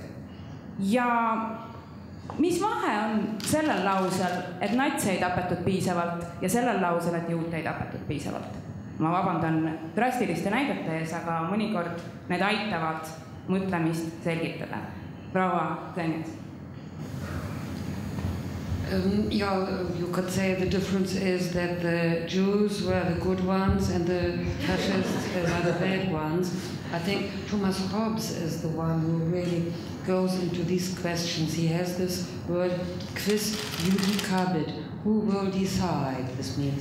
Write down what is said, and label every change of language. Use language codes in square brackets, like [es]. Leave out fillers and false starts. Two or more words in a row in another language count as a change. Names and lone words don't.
[et] Ja mis vahe on sellel lausel, et natse ei tapetud piisavalt ja sellel lausel, et juute ei tapetud piisavalt? Ma vabandan drastiliste näidete ees, aga mõnikord need aitavad mõtlemist selgitada. Proua Tõnis. [en] You could say the difference is that the Jews were the good ones and the fascists were the bad ones. I think Thomas Hobbes is the one who really goes into these questions. He has this word, [la] quis judicabit, [en] who will decide, this means.